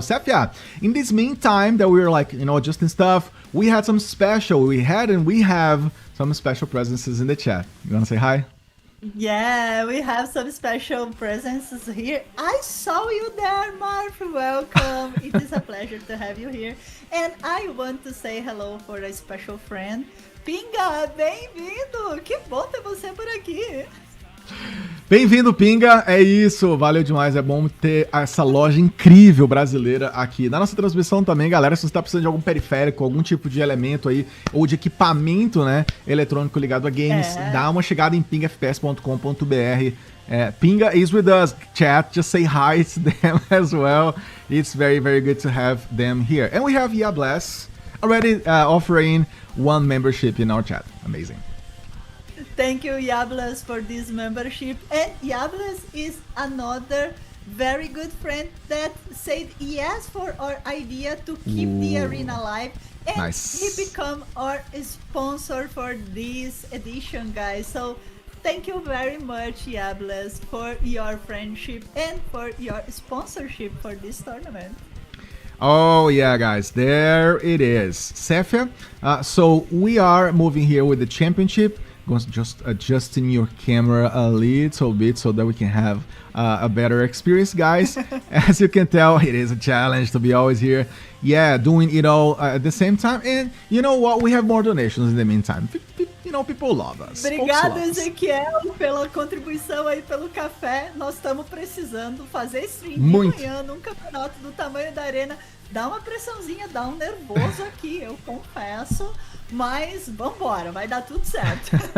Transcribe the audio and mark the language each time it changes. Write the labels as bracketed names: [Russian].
[English] Sefia, in this meantime that we were like, adjusting stuff, we had some special, we have some special presences in the chat. You wanna say hi? Yeah, we have some special presences here. I saw you there, Marv. Welcome. It is a pleasure to have you here. And I want to say hello for a special friend. [Portuguese] Pinga, bem-vindo! Que bom ter você por aqui! Bem-vindo, Pinga! É isso, valeu demais, é bom ter essa loja incrível brasileira aqui. Na nossa transmissão também, galera, se você tá precisando de algum periférico, algum tipo de elemento aí, ou de equipamento, né, eletrônico ligado a games, dá uma chegada em pingafps.com.br. [English] Pinga is with us, chat, just say hi to them as well. It's very, very good to have them here. And we have Yabless already offering one membership in our chat. Amazing. Thank you, Yabless, for this membership. And Yabless is another very good friend that said yes for our idea to keep the arena alive. And nice. He become our sponsor for this edition, guys. So thank you very much, Yabless, for your friendship and for your sponsorship for this tournament. Oh yeah, guys, there it is. Sefia, so we are moving here with the championship. Just adjusting your camera a little bit so that we can have a better experience, guys. As you can tell, it is a challenge to be always here. Yeah, doing it all at the same time. And you know what? We have more donations in the meantime. People love us. [Portuguese] Obrigado, Ezequiel, pela contribuição aí, pelo café. Nós estamos precisando fazer stream de manhã num campeonato do tamanho da arena. Dá uma pressãozinha, dá um nervoso aqui, eu confesso. Mas vambora, vai dar tudo certo.